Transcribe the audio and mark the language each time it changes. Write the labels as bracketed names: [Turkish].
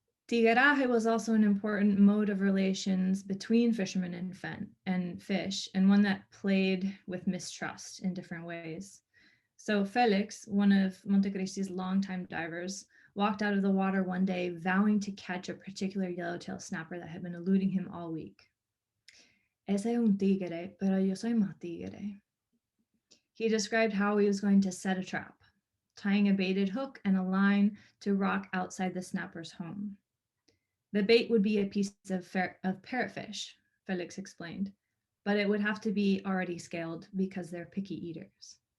[English] Tigreaje was also an important mode of relations between fishermen and fish, and one that played with mistrust in different ways. So Felix, one of Montecristi's longtime divers, walked out of the water one day vowing to catch a particular yellowtail snapper that had been eluding him all week. [Spanish] Ese es un tigre, pero yo soy más tigre. [English] He described how he was going to set a trap, tying a baited hook and a line to rock outside the snapper's home. The bait would be a piece of parrotfish, Felix explained, but it would have to be already scaled because they're picky eaters.